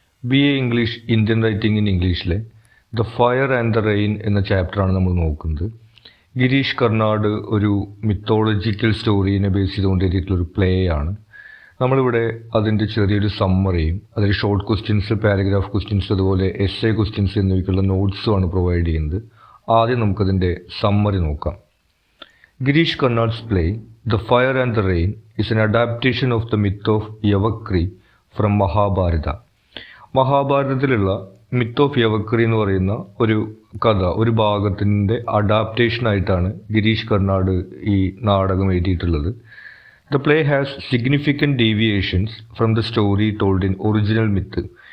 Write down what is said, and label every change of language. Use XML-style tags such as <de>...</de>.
<ml>BA English Indian writing in ഇംഗ്ലീഷിലെ the fire and the rain എന്ന ചാപ്റ്ററാണ് നമ്മൾ നോക്കുന്നത്. ഗിരീഷ് കർണാട് ഒരു മിത്തോളജിക്കൽ സ്റ്റോറീനെ ബേസ് ചെയ്തുകൊണ്ട് എഴുതിയിട്ടുള്ളൊരു പ്ലേ ആണ്. നമ്മളിവിടെ അതിൻ്റെ ചെറിയൊരു സമ്മറിയും അതിൽ ഷോർട്ട് ക്വസ്റ്റ്യൻസ്, പാരഗ്രാഫ് ക്വസ്റ്റ്യൻസ്, അതുപോലെ എസ്സേ ക്വസ്റ്റ്യൻസ് എന്നിവയ്ക്കുള്ള നോട്ട്സുമാണ് പ്രൊവൈഡ് ചെയ്യുന്നത്. ആദ്യം നമുക്കതിൻ്റെ സമ്മറി നോക്കാം.</ml> <en>Girish Karnad's play, The Fire and the Rain, is an adaptation of the myth of Yavakri from Mahabharata.</en> <ml>മഹാഭാരതത്തിലുള്ള myth of യവക്രി എന്ന് പറയുന്ന ഒരു കഥ, ഒരു ഭാഗത്തിൻ്റെ അഡാപ്റ്റേഷനായിട്ടാണ് ഗിരീഷ് കർണാട് ഈ നാടകം എഴുതിയിട്ടുള്ളത്.</ml> <en>The play has significant deviations from the story told in original myth.</en>